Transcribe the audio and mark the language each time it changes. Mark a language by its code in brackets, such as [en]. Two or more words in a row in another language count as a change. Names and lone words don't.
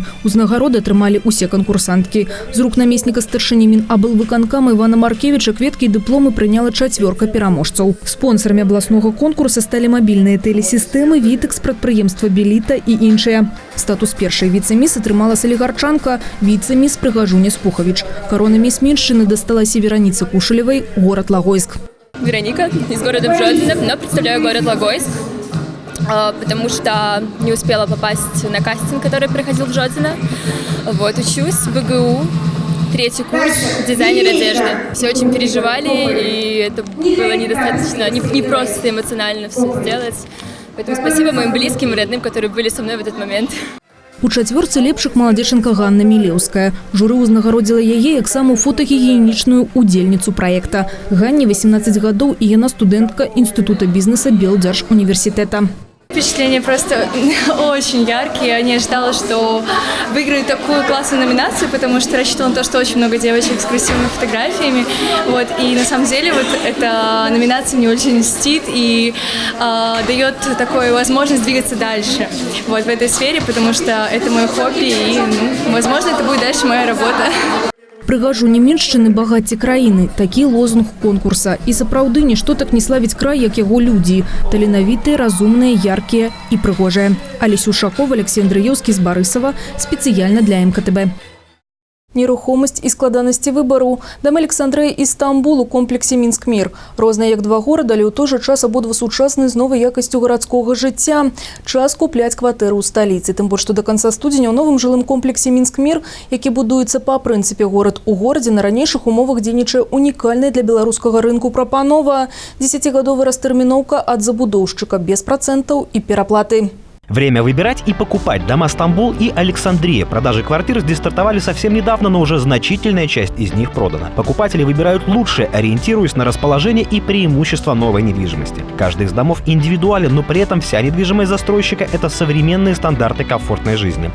[be] Узнагароды атрымалі усе канкурсанткі. З рук намесніка старшыні Мінаблвыканкама Івана Маркевіча кветкі і дыпломы прыняла 4 пераможцаў. Спонсарамі абласнога конкурса сталі мабільныя тэлесістэмы, Вітэкс, прадпрыемства Беліта і іншыя. Статус першай віцэ-міс атрымала салігарчанка, віцэ-міс Прыгажуня Спухавіч. Карона міс Меншчыны дасталася Вераніцы Кушалевай, [ru] город Логойск. Вероника из города Бжозино, но представляю город Логойск, потому что не успела попасть на кастинг, который проходил в Бжозино. Вот, учусь в БГУ, 3-й курс, дизайнер одежды. Все очень переживали, и это было недостаточно, не просто эмоционально все сделать. Поэтому спасибо моим близким и родным, которые были со мной в этот момент. [be] У чацвёрцы лепшых маладзечанка Ганна Мілеўская. Журы ўзнагародзіла яе як самую фотагігіенічную удзельніцу праекта. Ганне 18 гадоў, і яна студэнтка Інстытута бізнеса Белдзяржуніверсітэта. [ru] Впечатления просто очень яркие. Я не ожидала, что выиграю такую классную номинацию, потому что рассчитывала на то, что очень много девочек с красивыми фотографиями. Вот. И на самом деле вот эта номинация мне очень льстит и дает такую возможность двигаться дальше вот, в этой сфере, потому что это мое хобби и, возможно, это будет дальше моя работа. [be] Прыгажуні Меншчыны багацце краіны. Такі лозунг конкурса. І сапраўды нішто так не славіць край, як яго людзі. Таленавітыя, разумныя, яркія і прыгожыя. Алесь Ушаков, Алексей Андрыёўскі з Барысава. Спецыяльна для МКТБ. Нерухомасць і складанасці выбару. Дом Александрыя і Стамбул у комплексе Мінск-Мір. Розныя як два горада, але ў той жа час абодва сучасныя з новай якасцю гарадскога жыцця. Час купляць кватэру ў сталіцы. Тым больш, што да канца студзеня ў новым жылым комплексе Мінск-Мір, які будуецца па прынцыпе горад у горадзе, на ранейшых умовах дзейнічае унікальная для беларускага рынку прапанова. 10-гадовая растэрміноўка ад забудоўшчыка без працэнтаў і пераплаты. [ru] Время выбирать и покупать. Дома Стамбул и Александрия. Продажи квартир здесь стартовали совсем недавно, но уже значительная часть из них продана. Покупатели выбирают лучшее, ориентируясь на расположение и преимущества новой недвижимости. Каждый из домов индивидуален, но при этом вся недвижимость застройщика – это современные стандарты комфортной жизни.